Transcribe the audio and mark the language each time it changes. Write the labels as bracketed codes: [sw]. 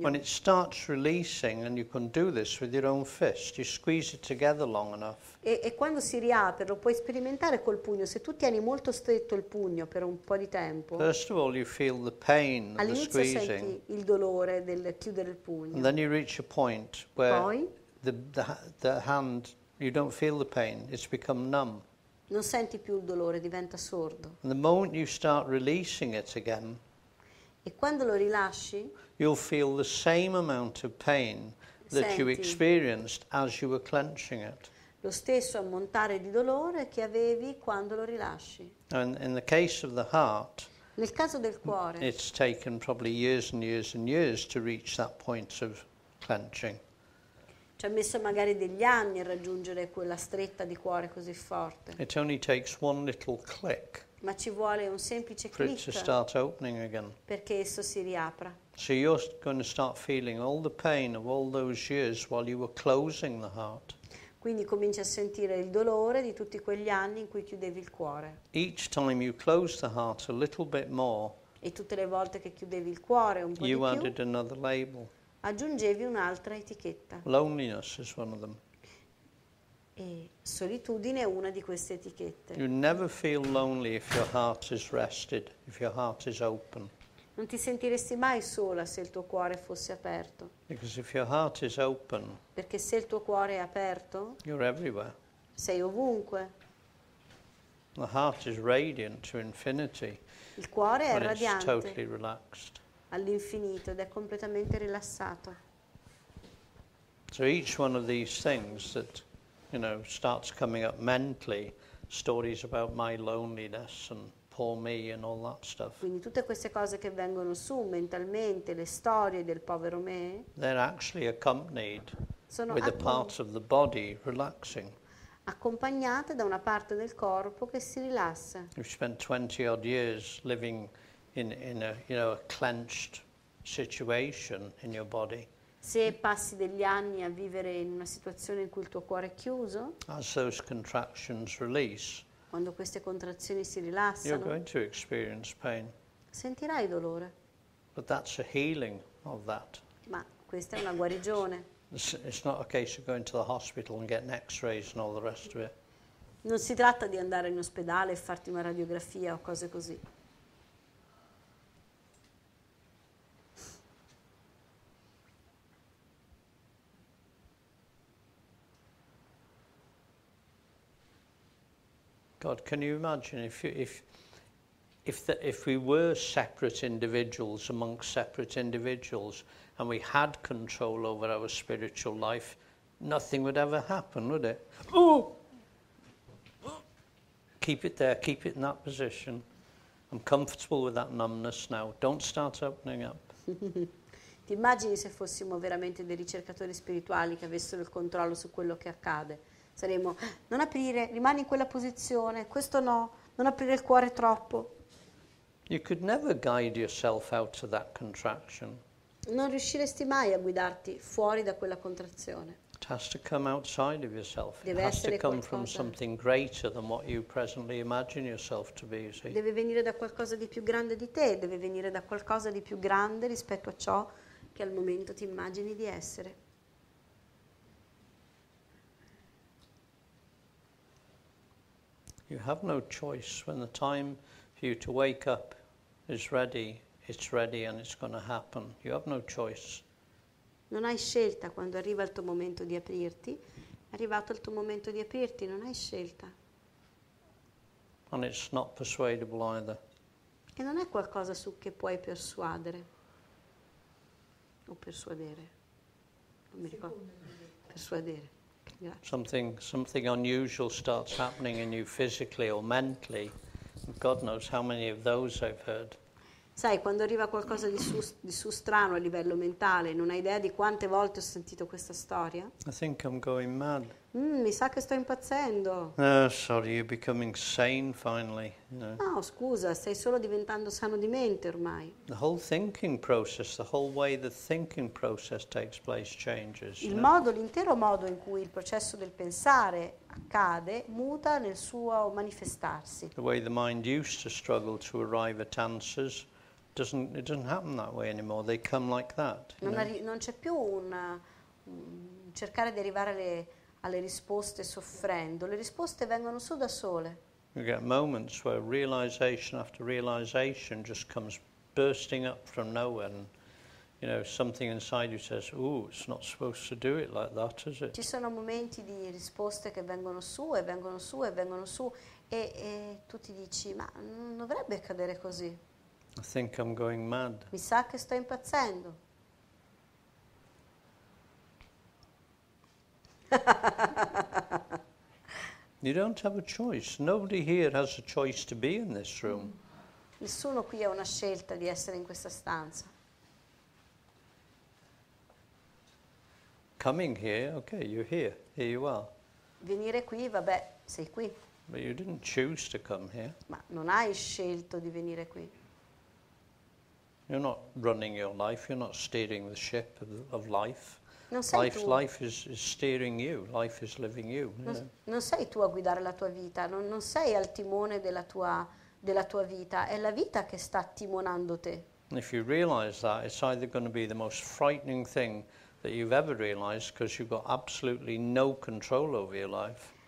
[en] When it starts releasing, and you can do this with your own fist, you squeeze it together long enough. [it] E quando si riapre, lo puoi sperimentare col pugno. Se tu tieni molto stretto il pugno per un po' di tempo, [en] First of all, you feel the pain of the [it] all'inizio [en] squeezing, [it] senti il dolore del chiudere il [en] and [it] pugno. [en] then you reach a point where [it] Poi [en] the hand, you don't feel the pain, it's become numb. [it] Non senti più il dolore, diventa sordo. [en] And the moment you start releasing it again, [it] E quando lo rilasci, [en] you'll feel the same amount of pain that you [it] senti [en] experienced as you were clenching it. [it] lo stesso ammontare di dolore che avevi quando lo rilasci. [en] And in the case of the heart, [it] Nel caso del cuore, [en] it's taken probably years and years and years to reach that point of clenching. [it] ci ha messo magari degli anni a raggiungere quella stretta di cuore così forte, [en] It only takes one little click [it] ma ci vuole un semplice [en] for it to [it] click [en] start opening again. [it] perché esso si riapra. [en] So you're going to start feeling all the pain of all those years while you were closing the heart. [it] Quindi cominci a sentire il dolore di tutti quegli anni in cui chiudevi il cuore. [en] Each time you close the heart a little bit more, [it] E tutte le volte che chiudevi il cuore un po' di [en] you [it] più, [en] added another label. [it] aggiungevi un'altra etichetta. [en] Loneliness is one of them. [it] E solitudine è una di queste etichette. [en] You never feel lonely if your heart is rested, if your heart is open. [it] Non ti sentiresti mai sola se il tuo cuore fosse aperto, [en] Because if your heart is open, [it] perché se il tuo cuore è aperto, [en] you're everywhere. [it] sei ovunque. [en] The heart is radiant to infinity [it] Il cuore è [en] when it's [it] radiante [en] totally relaxed. [it] all'infinito ed è completamente rilassato. [en] So each one of these things that, starts coming up mentally, stories about my loneliness and poor me and all that stuff, [it] Quindi tutte queste cose che vengono su mentalmente, le storie del povero me, [en] they're actually accompanied [it] sono [en] with a part of the body relaxing. [it] accompagnate da una parte del corpo che si rilassa. [en] You've spent 20 odd years living in a clenched situation in your body. [it] Se passi degli anni a vivere in una situazione in cui il tuo cuore è chiuso, [en] As those contractions release, [it] quando queste contrazioni si [en] you're [it] rilassano, [en] going to experience pain. [it] sentirai dolore, [en] But that's a healing of that. [it] ma questa è una guarigione. [en] It's not a case of going to the hospital and getting x-rays and all the rest of it. [it] Non si tratta di andare in ospedale e farti una radiografia o cose così. [en] God, can you imagine if we were separate individuals amongst separate individuals and we had control over our spiritual life, nothing would ever happen, would it? Oh! Keep it there, keep it in that position. I'm comfortable with that numbness now. Don't start opening up. [it] Ti immagini se fossimo veramente dei ricercatori spirituali che avessero il controllo su quello che accade? Saremmo, non aprire, rimani in quella posizione, questo no, non aprire il cuore troppo. [en] You could never guide yourself out of that contraction. [it] Non riusciresti mai a guidarti fuori da quella contrazione. [en] It has to come outside of yourself. It [it] Deve [en] has to [it] essere [en] come from [it] qualcosa. [en] something greater than what you presently imagine yourself to be, you see. [it] Deve venire da qualcosa di più grande di te, deve venire da qualcosa di più grande rispetto a ciò che al momento ti immagini di essere. [en] You have no choice. When the time for you to wake up is ready, it's ready and it's going to happen. You have no choice. [it] Non hai scelta quando arriva il tuo momento di aprirti. È arrivato il tuo momento di aprirti, non hai scelta. [en] And it's not persuadable either. [it] E non è qualcosa su che puoi persuadere. O persuadere. Non mi ricordo. Persuadere. Grazie. [en] Something unusual starts happening in you physically or mentally. God knows how many of those I've heard. [it] Sai, quando arriva qualcosa di su strano a livello mentale, non hai idea di quante volte ho sentito questa storia? [en] I think I'm going mad. [it] Mi sa che sto impazzendo. [en] Oh, sorry, you're becoming sane finally. [it] No, scusa, stai solo diventando sano di mente ormai. [en] The whole thinking process, the whole way the thinking process takes place changes. [it] L'intero modo in cui il processo del pensare accade muta nel suo manifestarsi. [en] The way the mind used to struggle to arrive at answers, it doesn't happen that way anymore. They come like that. [it] Non c'è più un cercare di arrivare alle risposte soffrendo. Le risposte vengono su da sole. [en] You get moments where realization after realization just comes bursting up from nowhere, and something inside you says, "Ooh, it's not supposed to do it like that, is it?" [it] Ci sono momenti di risposte che vengono su e vengono su e vengono su e tu ti dici, ma non dovrebbe accadere così. [en] I think I'm going mad. [it] Mi sa che sto impazzendo. [en] You don't have a choice. Nobody here has a choice to be in this room. [it] Nessuno qui ha una scelta di essere in questa stanza. [en] Coming here, okay, you're here. Here you are. [it] Venire qui, vabbè, sei qui, [en] But you didn't choose to come here. [it] ma non hai scelto di venire qui. [en] You're not running your life. You're not steering the ship of life. [it] Non sei tu, [en] Life is steering you. Life is living you. You know? [it] non sei tu a guidare la tua vita, non sei al timone della tua vita, è la vita che sta timonando te. [en] And if you realize that, it's either going to be the most frightening thing that you've ever realized because you've got absolutely no control over your life.